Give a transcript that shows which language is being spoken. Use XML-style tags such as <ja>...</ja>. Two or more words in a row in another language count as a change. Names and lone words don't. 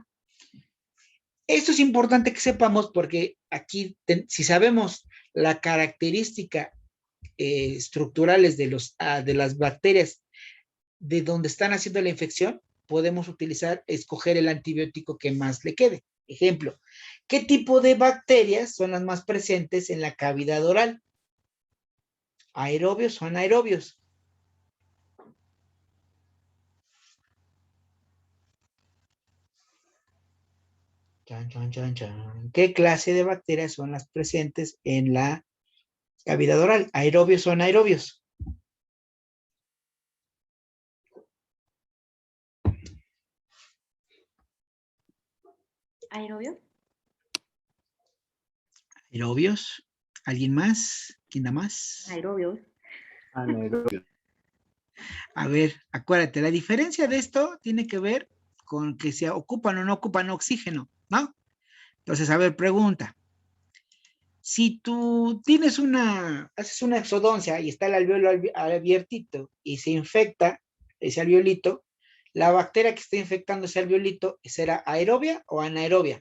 <es>Esto es importante que sepamos porque aquí, si sabemos la característica estructurales de las bacterias de donde están haciendo la infección, podemos escoger el antibiótico que más le quede. Ejemplo, ¿qué tipo de bacterias son las más presentes en la cavidad oral? ¿Aerobios o anaerobios? Chan, chan, chan, chan. ¿Qué clase de bacterias son las presentes en la cavidad oral? ¿Aerobios o anaerobios? ¿Aerobio? ¿Aerobios? ¿Alguien más? ¿Quién da más? Aerobios. Anaerobio. A ver, acuérdate, la diferencia de esto tiene que ver con que se ocupan o no ocupan oxígeno, ¿no? Entonces, a ver, pregunta. Si tú haces una exodoncia y está el alveolo abiertito y se infecta ese alveolito, la bacteria que está infectando ese alveolito, ¿será aerobia o anaerobia?</es>